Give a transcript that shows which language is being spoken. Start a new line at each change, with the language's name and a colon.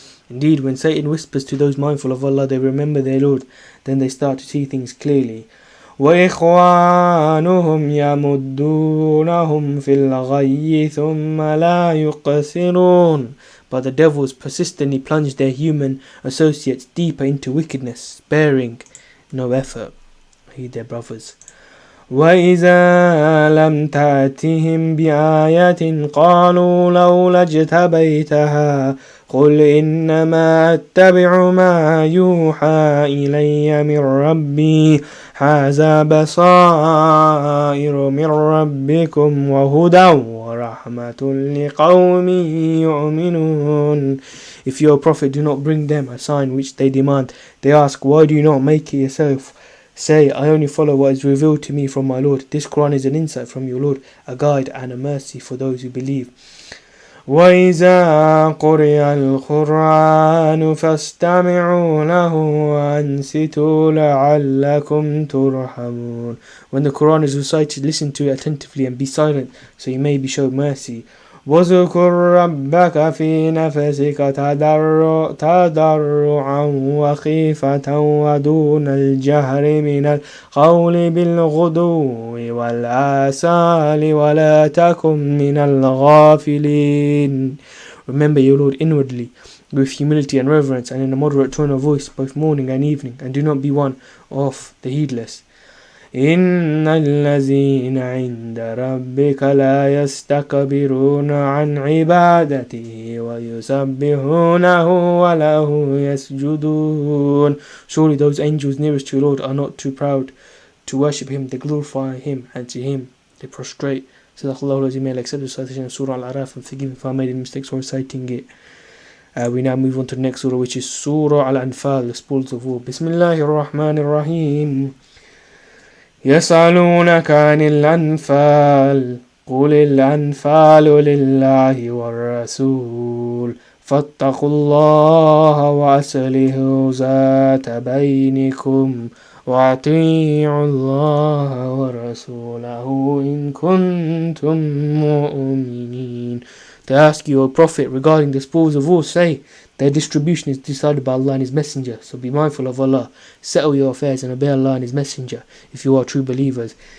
English: Indeed, when Satan whispers to those mindful of Allah, they remember their Lord, then they start to see things clearly.
Arabic: وإخوانهم يمدونهم في الغي ثم لا يقصرون.
English: But the devils persistently plunge their human associates deeper into wickedness, sparing no effort. Heed their brothers.
Arabic: وإذا لم تأتهم بآية قالوا لولا اجتبيتها قل إنما أتبع ما يوحى إلي من ربي هذا بصائر من ربكم وهدى ورحمة لقوم يؤمنون.
English: If your prophet do not bring them a sign which they demand, they ask, why do you not make it yourself? Say, I only follow what is revealed to me from my Lord. This Quran is an insight from your Lord, a guide and a mercy for those who believe.
Arabic: وَإِذَا قُرِئَ الْقُرْآنُ فَاسْتَمِعُوا لَهُ وَأَنْصِتُوا لَعَلَّكُمْ تُرْحَمُونَ.
English: When the Quran is recited, listen to it attentively and be silent, so you may be shown mercy.
Arabic: وَاذْكُرْ رَبَّكَ فِي نَفْسِكَ تَضَرُّعًا وَخِيفَةً وَدُونَ الْجَهْرِ مِنَ الْقَوْلِ بِالْغُدُوِّ وَالْآصَالِ وَلَا تَكُن مِّنَ الْغَافِلِينَ.
English: Remember your Lord inwardly, with humility and reverence, and in a moderate tone of voice, both morning and evening, and do not be one of the heedless.
Arabic: إن الذين عند ربك لا يستكبرون عن عبادته ويسبحونه وله يسجدون.
English: Surely those angels nearest to your Lord are not too proud to worship Him, they glorify Him, and to Him they prostrate.
Arabic: Sadaqallahu al-Azim.
English: May Allah accept the recitation of Surah Al-A'RAF and forgive me if I made any mistakes while reciting it. We now move on to the next surah, which is Surah Al-Anfal, the spoils of war.
Arabic: Bismillahir Rahmanir Rahim. يسألونك عن الأنفال قل الأنفال لله والرسول فاتقوا الله وأصلحوا ذات بينكم وأطيعوا الله ورسوله إن كنتم مؤمنين.
English: They ask you, O Prophet, regarding the spoils of war, say, their distribution is decided by Allah and His Messenger, so be mindful of Allah, settle your affairs and obey Allah and His Messenger, if you are true believers.